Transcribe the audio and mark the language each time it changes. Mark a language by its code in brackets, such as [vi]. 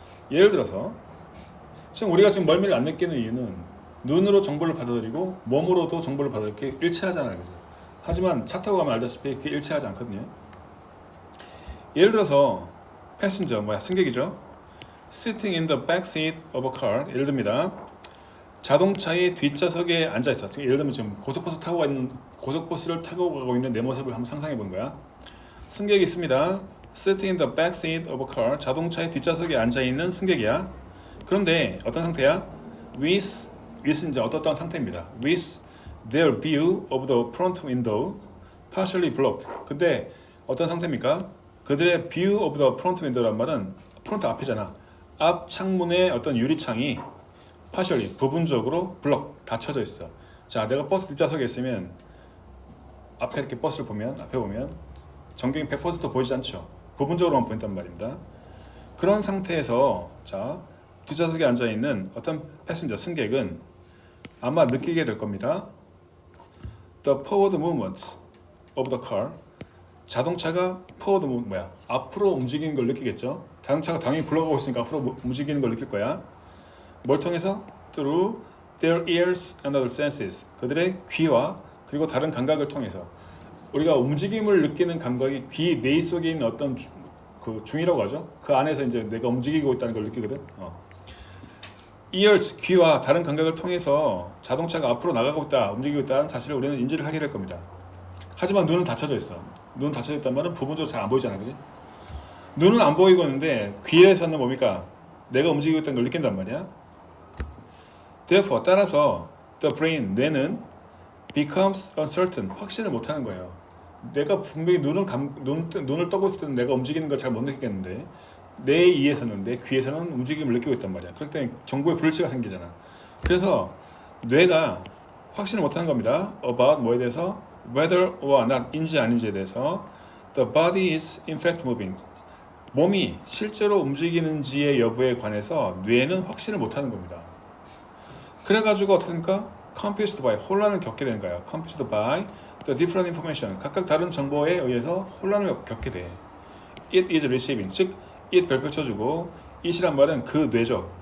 [ko] 예를 들어서 지금 우리가 지금 멀미를 안 느끼는 이유는 눈으로 정보를 받아들이고 몸으로도 정보를 받아들이게 일치하잖아요, 그죠? 하지만 차 타고 가면 알다시피 그게 일치하지 않거든요. 예를 들어서 패신저, 승객이죠. [en] Sitting in the back seat of a car. [ko] 예를 듭니다. 자동차의 뒷좌석에 앉아 있어. 예를 들면 지금 고속버스를 타고 가고 있는 내 모습을 한번 상상해 보는 거야. 승객이 있습니다. [en] Sitting in the back seat of a car. [ko] 자동차의 뒷좌석에 앉아 있는 승객이야. 그런데 어떤 상태야? With 이제 어떤 상태입니다. [en] With their view of the front window partially blocked. [ko] 근데 어떤 상태입니까? 그들의 [en] view of the front window란 [ko] 말은 프론트 앞이잖아. 앞 창문의 어떤 유리창이 partially 부분적으로 닫혀져 있어. 자, 내가 버스 뒷좌석에 있으면 앞에 이렇게 버스를 보면 앞에 보면 전경이 100% 보이지 않죠. 부분적으로만 보인단 말입니다. 그런 상태에서 자 뒷좌석에 앉아 있는 어떤 패신저 승객은 아마 느끼게 될 겁니다. [en] The forward movements of the car. [ko] 자동차가 [en] forward movement [ko] 앞으로 움직이는 걸 느끼겠죠. 자동차가 당연히 굴러가고 있으니까 앞으로 움직이는 걸 느낄 거야. 뭘 통해서? [en] Through their ears and other senses. [ko] 그들의 귀와 그리고 다른 감각을 통해서. 우리가 움직임을 느끼는 감각이 귀 내이 속에 있는 어떤 그 중이라고 하죠. 그 안에서 이제 내가 움직이고 있다는 걸 느끼거든. ears, 귀와 다른 감각을 통해서 자동차가 앞으로 나가고 있다, 움직이고 있다는 사실을 우리는 인지를 하게 될 겁니다. 하지만 눈은 닫혀져 있어. 눈 닫혀져 있단 말은 부분적으로 잘 안 보이잖아, 그지? 눈은 안 보이고 있는데 귀에서는 뭡니까? 내가 움직이고 있다는 걸 느낀단 말이야. [en] Therefore, [ko] 따라서 [en] the brain, [ko] 뇌는 [en] becomes uncertain, [ko] 확신을 못하는 거예요. 내가 분명히 눈을 떠고 있을 때는 내가 움직이는 걸 잘 못 느끼겠는데 내 이에서는, 내 귀에서는 움직임을 느끼고 있단 말이야. 그렇기 때문에 정보에 불일치가 생기잖아. 그래서 뇌가 확신을 못하는 겁니다. About 뭐에 대해서? [en] Whether or not인지 [ko] 아닌지에 대해서. [en] The body is in fact moving. [ko] 몸이 실제로 움직이는지의 여부에 관해서 뇌는 확신을 못하는 겁니다. 그래가지고 어떻게 됩니까? [en] Confused by, [ko] 혼란을 겪게 되는 거야. [en] Confused by the different information, [ko] 각각 다른 정보에 의해서 혼란을 겪게 돼. [en] It is receiving, [ko] 즉 it 별표 쳐주고 it이란 말은 그 뇌죠.